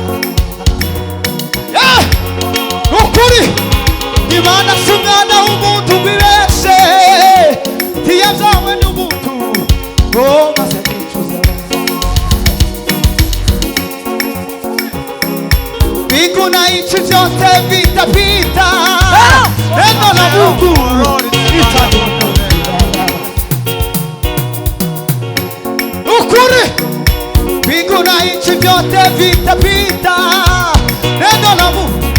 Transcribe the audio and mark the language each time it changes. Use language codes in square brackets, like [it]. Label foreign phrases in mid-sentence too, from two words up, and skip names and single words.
[rw] ukuri Imana si umwana w'umuntu wibeshe ntiyabyawe n'umuntu ngo maze kwicuza [sw] mbingu na nchi vyote vitapita neno la Mungu litadumu ukuri mbingu na nchi vyote vitapita neno la Mungu